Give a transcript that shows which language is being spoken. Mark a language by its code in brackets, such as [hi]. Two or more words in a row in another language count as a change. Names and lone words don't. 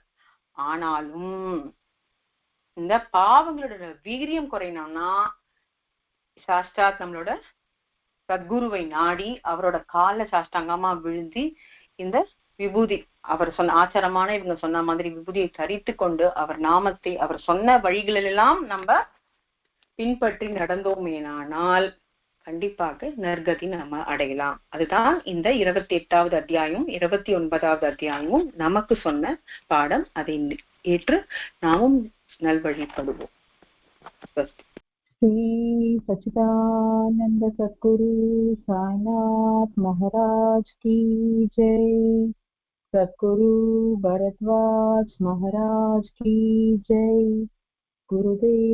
[ta] ஆனாலும் இந்த பாவங்களோட வீரியம் குறையணும்னா சாஸ்திராத் நம்மளோட சத்குருவை நாடி அவரோட கால சாஷ்டாங்கமா விழுந்தி இந்த விபூதி அவர் சொன்ன ஆச்சாரமான இவங்க சொன்ன மாதிரி விபூதியை தரித்து கொண்டு அவர் நாமத்தை அவர் சொன்ன வழிகளெல்லாம் நம்ம பின்பற்றி நடந்தோமேனால் கண்டிப்பாக நற்கதி நம்ம அடையலாம். அதுதான் இந்த 28வது அத்தியாயம் 29வது அத்தியாயமும் நமக்கு சொன்ன பாடம். அதை ஏற்று நாமும் நல்வழிப்படுவோம். [hi] श्री सच्चिदानंद सद्गुरु साईनाथ महाराज की जय। सद्गुरु भरद्वाज महाराज की जय।